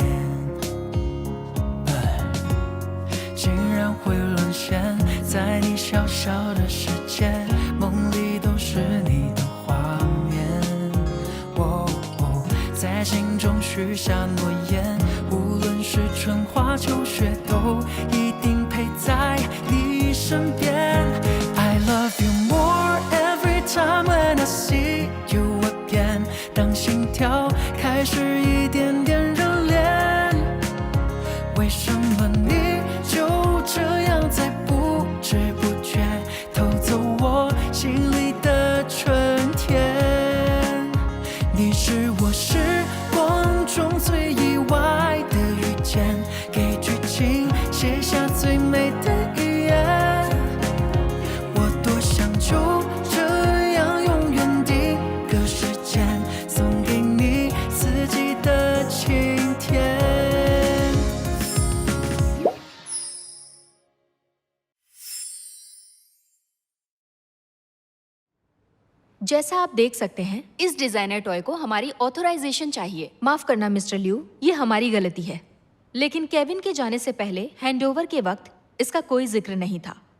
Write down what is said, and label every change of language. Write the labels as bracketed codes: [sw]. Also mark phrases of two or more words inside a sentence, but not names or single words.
[zh] 竟然会沦陷在你小小的世界，梦里都是你的画面。在心中许下诺言，无论是春花秋雪，都一定陪在你身边。 [en] I love you more every time when I see you again。 [zh] 当心跳开始一点点热恋，为什么你就这样在不知不觉偷走我心里的春天？你是我时光中最意外的遇见，给剧情写下最美的语言。我多想就这样永远定格时间，送给你四季的晴天。 [hi] जैसा आप देख सकते हैं, इस [en] designer toy [hi] को हमारी ऑथराइजेशन चाहिए। माफ करना मिस्टर लिू, ये हमारी गलती है। लेकिन केविन के जाने से पहले हैंडओवर के वक्त इसका कोई जिक्र नहीं था।